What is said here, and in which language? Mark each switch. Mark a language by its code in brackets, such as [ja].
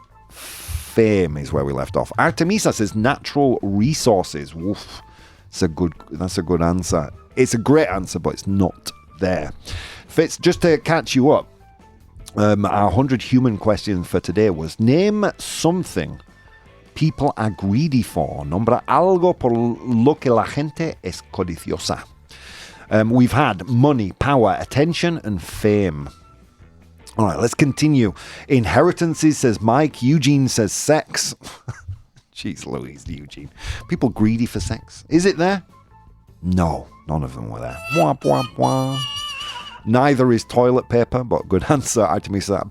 [en] Fame is where we left off. Artemisa says natural resources. Woof. That's a good answer. It's a great answer, but it's not there. Fitz, just to catch you up, our 100 human question for today was name something people are greedy for. [es] Nombra algo por lo que la gente es codiciosa. [en] We've had money, power, attention, and fame. All right, let's continue. Inheritances, says Mike. Eugene says sex. Jeez Louise, Eugene. People greedy for sex. Is it there? No, none of them were there. Wah, wah, wah. Neither is toilet paper, but good answer, Artemisa.